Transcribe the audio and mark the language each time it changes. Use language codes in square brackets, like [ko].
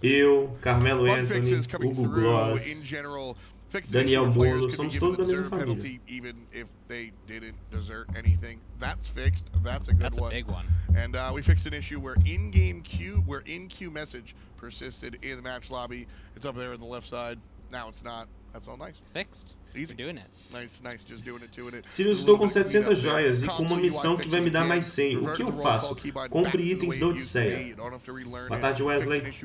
[pt] Eu, Carmelo Anthony, Hugo Gloss, Daniel Bolo, somos todos da mesma família. [en] Even if they didn't desert anything, that's fixed. That's a good one. That's a big one. And we fixed an issue where in-game queue, where in-queue message persisted in the match lobby. It's up there on the left side. Now it's not. That's all nice. It's fixed. Easy. We're doing it. Nice, just doing it. [pt] Sirius, estou com 700 joias e com uma missão que vai me dar mais 100. O que eu faço? Compre itens da Odisseia. Boa tarde, Wesley.